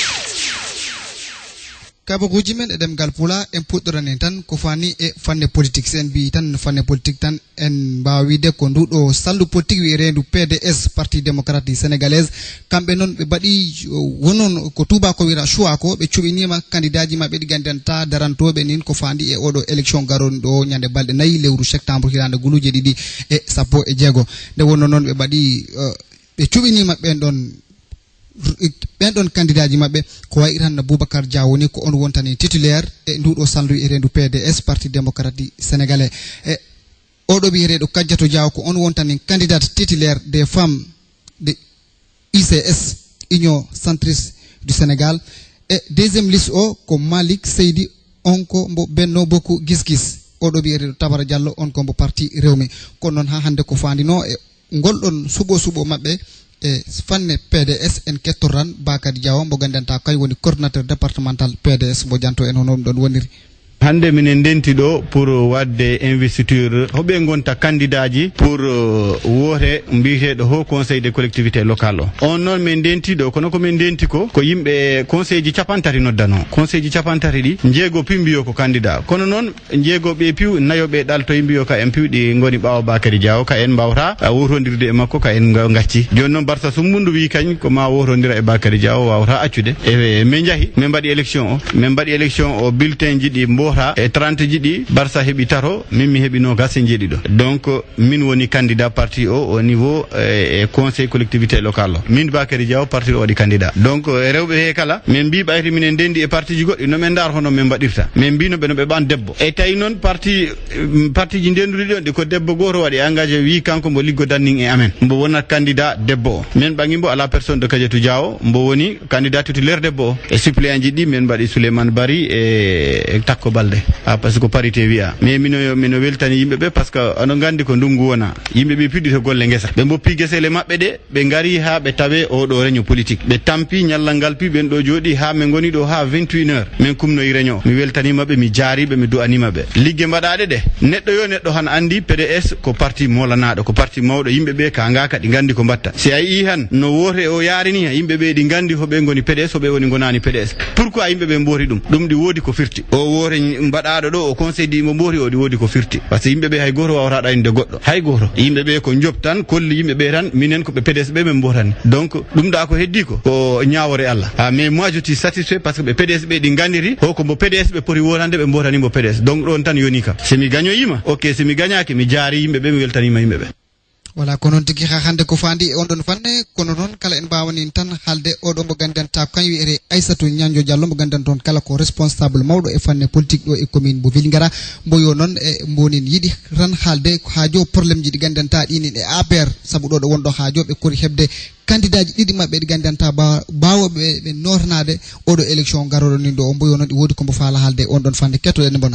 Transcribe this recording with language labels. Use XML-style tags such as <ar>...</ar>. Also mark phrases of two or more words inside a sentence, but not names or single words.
<ff>kabaruji men edem gal pula en pudorane tan ko fani e fanne politique sen bi tan fanne politique tan en bawi de ko ndudo sallu politique wi rendu PDS</ff> <fr>parti démocratique sénégalaise</fr> <ff>kambe non be badi wonon ko tuba ko wira choix ko be cubinima candidat ji mabbe digandanta darantobe nin ko fandi e odo élection garon do nyande balde nayi lewru septembre hirande guluje didi e sappo e jego de wonon non be badi be cubinima ben don candidat ji mabbe ko way Iran Boubacar Dia woni ko on wontani titulaire e ndudo sallu e rendu PDS</ff> <fr>parti démocratique</fr> <ff>sénégalais e odo bi redo Kadiatou Dia ko on wontani</ff> <fr>candidat titulaire des femmes de ICS Union centriste du Sénégal</fr> <ff>e</ff> <fr>deuxième liste</fr> <ff>o ko Malik Seydi onko mbo benno bokku gis odo bi redo Tabara Diallo on ko mbo parti rewmi ko non ha hande ko fandino e goldon subo mabbe e fanne PDS en kettoran Bakary Diaw mbo gandanta kay woni</ff> <fr>coordinateur départemental</fr> <ff>PDS mbo janto en hono don woniri hande minen denti do pour wadde investiture hobe gonta candidat ji pour wote mbitedo</ff> <fr>haut conseil des collectivités locales</fr> <ff>on non men denti do kono ko men denti ko yimbe conseil ji capantati noddano conseil ji capantati di jeego pimbiyo ko candidat kono non jeego be piw nayobe dalto yimbiyo ka en piwdi ngoni bawo Bakary Diaw ka en bawta wotondirde e makko ka en ngacci joni non barta sumundu wi kany ko ma wotondira e Bakary Diaw wawta accude e men jahi men badi élection o bulletin ji di mbo gota e 30 jiɗi Barsa heɓi tato min mi heɓi nogas e jeeɗiɗo donc min woni</ff> <fr>candidat parti au niveau conseil collectivité locale</fr> <ff>o min Bakary Diaw parti o waɗi candidat donc rewɓe he kala min mbi ɓayti minen ndendi e parti ji goɗɗi no men dar hono men mbaɗirta min mbino ɓe no ɓe ɓan debbo e tawi noon parti ji ndenduɗi ɗon ɗi ko debbo goto waɗi engagé wi kanko mbo liggodannin e amen mbo wonat candidat debbo o min ɓangi mbo</ff> <fr>à la personne de</fr> <ff>Kadiatou Diaw mbo woni</ff> <fr>candidat titulaire</fr> <ff>debbo o e suppléant ji ɗi min mbaɗi Souleymane Bari e Takko Balde</ff> <fr>par ce que parité</fr> <ff>wiya mais mino weltani yimɓeɓe</ff> <fr>par ce que</fr> <ff>oɗon gandi ko ndungu wona yimɓeɓe piɗɗito golle guesa ɓe mboppi guesele mabɓe ɗe ɓe gari ha ɓe tawe oɗo</ff> <fr>réunion politique</fr> <ff>ɓe tampi ñallal ngal pi ɓen ɗo jooɗi ha min goni ɗo ha 21 heures min kumnoyi réunion mi weltanimaɓe mi jaariɓe mi du'animaɓe liggue mbaɗaɗe ɗe neɗɗo yo neɗɗo han andi PDS ko parti molanaɗo ko parti mawɗo yimɓeɓe ka ngaka ɗi gandi ko mbatta si a yi han no wote o yarini ha yimɓeɓe ɗi gandi hoɓe goni PDS hoɓe woni gonani PDS pourquoi yimɓeɓe mbori ɗum ɗi woodi ko firti o wote mbaɗaɗo ɗo o conseil ɗi mo mbori o ɗi woodi ko firti</ff> <fr>par ce que</fr> <ff>yimɓeɓe hay goto wawata ɗaninde goɗɗo hay goto yimɓeɓe ko job tan kolli yimɓeɓe tan minen koɓe PDS ɓe min mbotani donc ɗum ɗa ko heddi ko ñawore Allah</ff> <fr>mais moi je suis satisfait parce que</fr> <ff>ɓe PDS ɓe ɗi gandiri hoko mbo PDS ɓe poti wonande ɓe mbotani mbo PDS donc ɗon tan yoni kam somi gañoyima ok somi gañaki mi jaari yimɓeɓe mi weltanima yimɓeɓe voilà ko noon tigi ha hande ko fandi e on ɗon fanne kono noon kala en mbawani tan haalde oɗo mo gandanta kañum wiyete Aissatou Nianjo Diallo mo gandan toon kala ko responsable mawɗo e fanne politique ɗo e commune mo Vélingara mbo yo noon e mbonin yiiɗi tan haalde haajo probléme ji ɗi gandanta ɗinin e APR saabu ɗo ɗo wonɗo haajo ɓe kori heɓde candidat ji ɗiɗi mabɓe ɗi gandanta bawoɓe ɓe nornade oɗo élection garoɗo nin ɗo o mbo yo noon ɗi woodi kombo faala haalde on ɗon fande kettoɗen bona</ff>